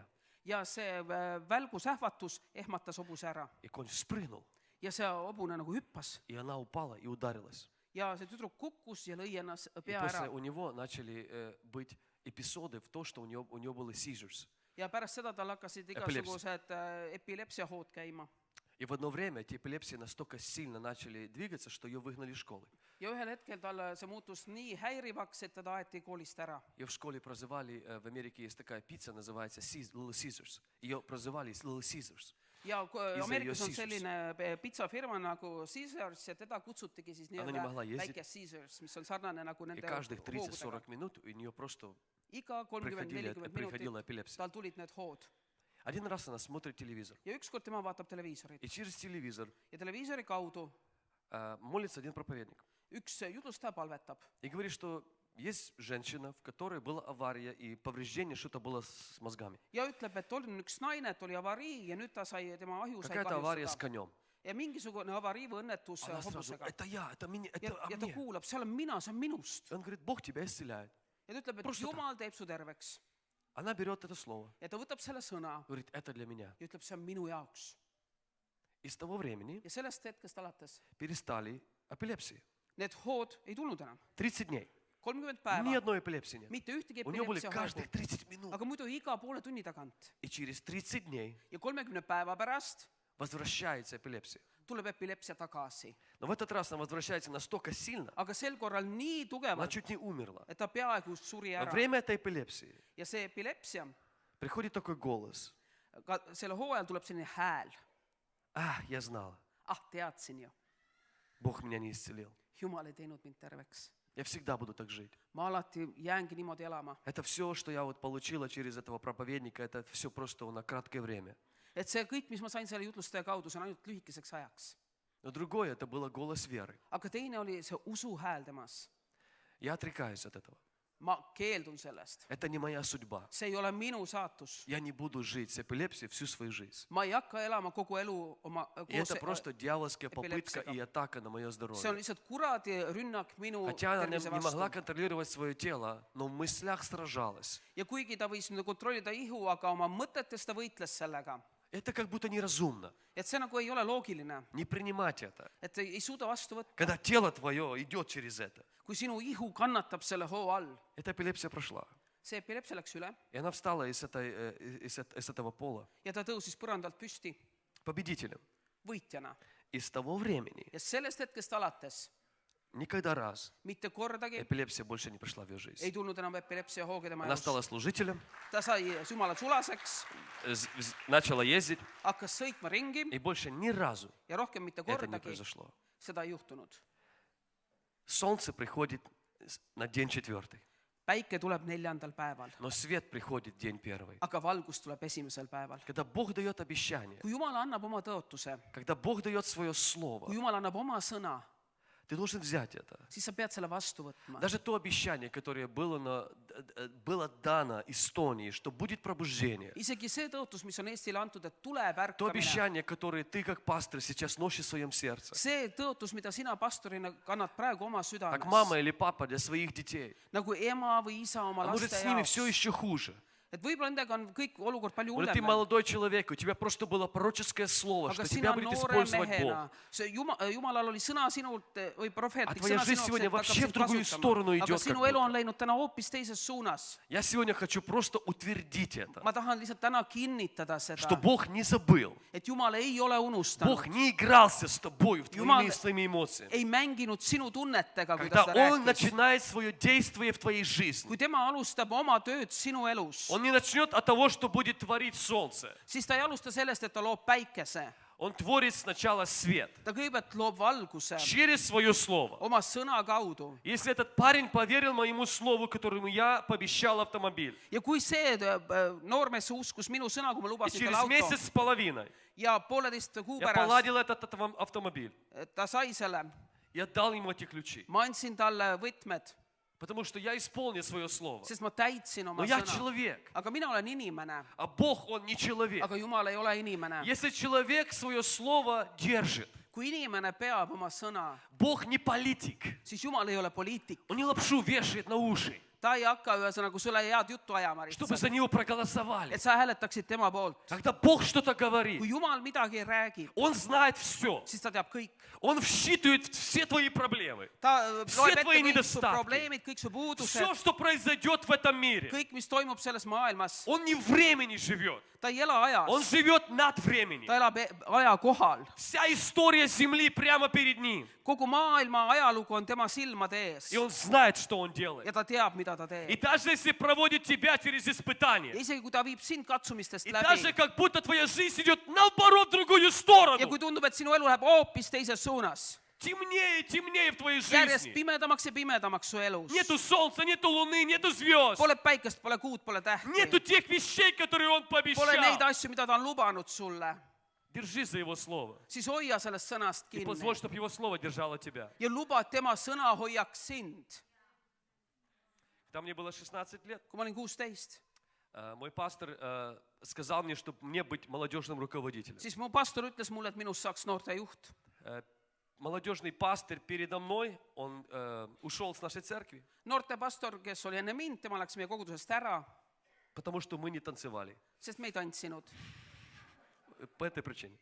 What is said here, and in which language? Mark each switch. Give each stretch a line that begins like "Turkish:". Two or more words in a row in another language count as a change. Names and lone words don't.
Estonian: ja see välgusähvatus ehmatas hobuse ära.
Russian: И конь спрыгнул,
Estonian: Ja see hobune nagu hüppas
Russian: и она упала и ударилась.
Estonian: ja see tüdruk kukkus ja lõi ennast
Russian: И
Estonian: pea
Russian: после
Estonian: ära.
Russian: у него начали быть эпизоды в то, что у него было seizures.
Estonian: Ja pärast seda tal hakkasid igasugused epilepsiahood käima.
Russian: И в одно время эти эпилепсии настолько сильно начали двигаться, что ее выгнали из школы.
Estonian: Ja ühel hetkel tal see muutus nii häirivaks, et teda aeti koolist ära.
Russian: Ее в школе прозывали, в Америке есть такая пицца, называется Little Caesars. Ее прозывали Little Caesars.
Estonian: Ja Ise Ameerikas on Caesars. selline pitsafirma nagu Caesars ja teda kutsutigi siis
Russian: Она не могла
Estonian: nii-öelda
Russian: ездить.
Estonian: väike Caesars, mis on sarnane nagu
Russian: И
Estonian: nende
Russian: каждых
Estonian: hoogudega.
Russian: 30-40 минут у нее просто
Estonian: Iga 30-40
Russian: приходила
Estonian: minutit
Russian: эпилепсия.
Estonian: tal tulid need hood.
Russian: Один раз она смотрит телевизор.
Estonian: Ja ükskord tema vaatab televiisorit
Russian: И через телевизор
Estonian: ja televiisori kaudu
Russian: молится один проповедник.
Estonian: üks jutlustaja palvetab.
Russian: И говорит, что есть женщина, в которой была авария и повреждение, что-то было с мозгами.
Estonian: Ja ütleb, et on üks naine, et oli avarii ja nüüd tema aju sai
Russian: Какая-то авария с
Estonian: kahjustada.
Russian: конем.
Estonian: Ja mingisugune avarii või õnnetus
Russian: Она сразу,
Estonian: hobusega.
Russian: это я, это меня,
Estonian: Ja ta
Russian: мне.
Estonian: kuulab, seal on mina, see on minust.
Russian: И он говорит, Бог тебя исцеляет.
Estonian: Ja ta ütleb, et
Russian: Просто
Estonian: Jumal teeb su terveks.
Russian: Она берет это слово,
Estonian: Ja ta võtab selle sõna
Russian: говорит, это для меня.
Estonian: ja ütleb, see on minu jaoks.
Russian: И с того времени
Estonian: Ja sellest hetkest alates
Russian: перестали эпилепсии.
Estonian: need hood ei tulnud enam.
Russian: 30 дней. 30 Ни
Estonian: päeva,
Russian: одной эпилепсии нет.
Estonian: mitte ühtegi
Russian: У нее были
Estonian: epilepsia
Russian: каждых
Estonian: hoogu.
Russian: 30 минут.
Estonian: Aga muidu iga poole tunni tagant.
Russian: И через 30 дней
Estonian: Ja 30 päeva pärast
Russian: возвращается эпилепсия.
Estonian: tuleb epilepsia tagasi.
Russian: Но в этот раз она возвращается настолько сильно,
Estonian: Aga sel korral nii
Russian: она
Estonian: tugevalt,
Russian: чуть не умерла.
Estonian: et ta peaaegu suri
Russian: Во
Estonian: ära.
Russian: время этой эпилепсии
Estonian: Ja see epilepsia,
Russian: приходит такой голос.
Estonian: ka selle hoo ajal tuleb selline hääl.
Russian: Я знала,
Estonian: Teadsin ju,
Russian: Бог меня не исцелил.
Estonian: Jumal ei teinud mind terveks.
Russian: Я всегда буду так жить.
Estonian: Ma alati jäängi niimoodi elama.
Russian: Это все, что я вот получила через этого проповедника, это все просто на краткое время.
Estonian: Et see kõik, mis ma sain selle jutlustaja kaudu, see on ainult lühikeseks ajaks.
Russian: Но другое, это было голос веры.
Estonian: Aga teine oli see usu hääl temas.
Russian: Я отрекаюсь от этого.
Estonian: Ma keeldun sellest.
Russian: Это не моя судьба.
Estonian: See ei ole minu saatus.
Russian: Я не буду жить с эпилепсией всю свою жизнь.
Estonian: Ma ei hakka elama kogu elu oma
Russian: И это просто дьявольская попытка
Estonian: эпилепсиga.
Russian: и атака на мое
Estonian: See on
Russian: здоровье.
Estonian: lihtsalt kuradi rünnak minu
Russian: Хотя она
Estonian: tervise
Russian: не могла
Estonian: vastu.
Russian: контролировать свое тело, но в мыслях сражалась.
Estonian: Ja kuigi ta võis nüüd kontrollida ihu, aga oma mõtetes ta võitles sellega.
Russian: Это как будто неразумно.
Estonian: Et see nagu ei ole loogiline.
Russian: Не принимать это.
Estonian: Et ei suuda vastu võtta.
Russian: Когда тело твое идет через это.
Estonian: Kui sinu ihu kannatab selle hoo all,
Russian: Эта эпилепсия прошла.
Estonian: see epilepsia läks üle
Russian: И она встала из этого пола
Estonian: ja ta tõusis põrandalt püsti
Russian: победителем.
Estonian: võitjana.
Russian: И с того времени
Estonian: Ja sellest hetkest alates
Russian: никогда раз
Estonian: mitte kordagi
Russian: эпилепсия больше не пришла в ее
Estonian: ei
Russian: жизнь.
Estonian: tulnud enam epilepsia hooge tema
Russian: Она
Estonian: elus.
Russian: стала служителем,
Estonian: Ta sai Jumala sulaseks,
Russian: начала ездить,
Estonian: hakkas sõitma ringi
Russian: и больше ни разу
Estonian: ja rohkem mitte
Russian: это не
Estonian: kordagi
Russian: произошло.
Estonian: seda ei juhtunud.
Russian: Солнце приходит на день 4,
Estonian: Päike tuleb 4. päeval,
Russian: но свет приходит день 1.
Estonian: aga valgus tuleb 1. päeval.
Russian: Когда Бог дает обещание,
Estonian: Kui Jumal annab oma tõotuse,
Russian: когда Бог дает свое слово,
Estonian: kui Jumal annab oma sõna,
Russian: ты должен взять это.
Estonian: siis sa pead selle vastu võtma.
Russian: Даже то обещание, которое было дано Эстонии, что будет пробуждение.
Estonian: Isegi see tõotus, mis on Eestile antud, et tuleb
Russian: То
Estonian: ärkamine.
Russian: обещание, которое ты как пастор сейчас носишь в своем сердце.
Estonian: See tõotus, mida sina pastorina kannad praegu oma
Russian: Как мама
Estonian: südames,
Russian: или папа для своих детей.
Estonian: nagu ema või isa oma
Russian: А может,
Estonian: laste
Russian: с ними все
Estonian: jaoks.
Russian: еще хуже.
Estonian: Et võib-olla nendega on kõik olukord palju
Russian: Может, ты
Estonian: hullem.
Russian: молодой человек, у тебя просто было пророческое слово,
Estonian: Aga
Russian: что
Estonian: sina
Russian: тебя будет
Estonian: noore
Russian: использовать
Estonian: mehena,
Russian: Бог.
Estonian: see Jumalal oli sõna sinult või
Russian: А
Estonian: prohveetlik
Russian: твоя
Estonian: sõna
Russian: жизнь
Estonian: sinult,
Russian: сегодня
Estonian: et
Russian: вообще
Estonian: hakkab
Russian: в другую
Estonian: sind
Russian: сторону
Estonian: kasutama. Aga
Russian: идет,
Estonian: sinu
Russian: как
Estonian: elu on
Russian: будто.
Estonian: läinud täna hoopis teises suunas.
Russian: Я сегодня хочу просто утвердить это,
Estonian: Ma tahan lihtsalt täna kinnitada
Russian: что
Estonian: seda,
Russian: Бог не забыл.
Estonian: et Jumal ei ole unustanud,
Russian: Бог не игрался с тобой,
Estonian: Jumal
Russian: своими эмоциями.
Estonian: ei mänginud sinu tunnetega, kui
Russian: Когда
Estonian: ta seda
Russian: Он
Estonian: rääkis.
Russian: начинает свое действие в твоей жизни,
Estonian: Kui tema alustab oma tööd sinu elus,
Russian: Он не начнет от того, что будет творить солнце.
Estonian: siis ta ei alusta sellest, et ta loob päikese.
Russian: Он творит сначала свет
Estonian: ta kõigepealt loob valguse
Russian: через свое слово.
Estonian: oma sõna kaudu.
Russian: Если этот парень поверил моему слову, которому я пообещал автомобиль,
Estonian: Ja kui see noormees uskus minu sõna, kui ma
Russian: и
Estonian: lubasin
Russian: через
Estonian: talle auto
Russian: месяц с половиной
Estonian: ja 1,5 kuu
Russian: я
Estonian: pärast
Russian: поладил этот автомобиль,
Estonian: ta sai selle,
Russian: я дал ему эти ключи,
Estonian: ma andsin talle võtmed,
Russian: потому что я исполнил свое слово.
Estonian: sest ma täitsin
Russian: Но
Estonian: oma
Russian: я
Estonian: sõna.
Russian: человек,
Estonian: Aga mina olen inimene,
Russian: а Бог, Он не человек.
Estonian: aga Jumal ei ole inimene.
Russian: Если человек свое слово держит,
Estonian: Kui inimene peab oma sõna,
Russian: Бог не политик.
Estonian: siis Jumal ei ole poliitik.
Russian: Он не лапшу вешает на уши,
Estonian: Ta ei hakka ühesõnaga sulle head juttu ajama
Russian: чтобы
Estonian: lihtsalt,
Russian: за него проголосовали.
Estonian: et sa hääletaksid tema poolt.
Russian: Когда Бог что-то говорит,
Estonian: Kui Jumal midagi räägib,
Russian: Он знает все.
Estonian: siis ta teab kõik.
Russian: Он считывает все твои проблемы.
Estonian: Ta
Russian: Все
Estonian: loeb ette
Russian: твои
Estonian: kõik su
Russian: недостатки.
Estonian: probleemid, kõik su
Russian: Все,
Estonian: puudused,
Russian: что произойдет в этом мире.
Estonian: kõik, mis toimub selles maailmas.
Russian: Он не времени живет.
Estonian: Ta ei ela
Russian: Он
Estonian: ajas,
Russian: живет над временем.
Estonian: ta elab aja kohal.
Russian: Вся история Земли прямо перед ним.
Estonian: Kogu maailma ajalugu on tema silmade ees
Russian: И он знает, что он делает.
Estonian: ja ta teab, mida ta
Russian: И
Estonian: teeb.
Russian: даже если проводит тебя через
Estonian: Ja
Russian: испытания,
Estonian: isegi kui ta viib sind katsumistest
Russian: и даже
Estonian: läbi
Russian: как будто твоя жизнь идет наоборот в другую
Estonian: ja
Russian: сторону,
Estonian: kui tundub, et sinu elu läheb hoopis teises suunas,
Russian: темнее и темнее в твоей
Estonian: järjest
Russian: жизни.
Estonian: pimedamaks ja pimedamaks su elus.
Russian: Нету солнца, нету луны, нету звезд.
Estonian: Pole päikest, pole kuud, pole
Russian: Нету
Estonian: tähti,
Russian: тех вещей, которые он
Estonian: pole neid
Russian: пообещал.
Estonian: asju, mida ta on lubanud sulle,
Russian: Держи за его слово.
Estonian: siis hoia sellest sõnast
Russian: И позволь,
Estonian: kinni
Russian: чтобы его слово держало тебя.
Estonian: ja luba, et tema sõna hoiaks sind.
Russian: Когда мне было 16 лет,
Estonian: Kui ma olin 16,
Russian: мой пастор сказал мне, чтобы мне быть молодежным руководителем.
Estonian: siis mu pastor ütles mulle, et minust saaks noortejuht.
Russian: Молодежный пастор передо мной, он ушел с нашей церкви,
Estonian: Noortepastor, kes oli enne mind, tema läks meie kogudusest ära,
Russian: потому что мы не танцевали.
Estonian: sest me ei tantsinud.
Russian: По этой причине.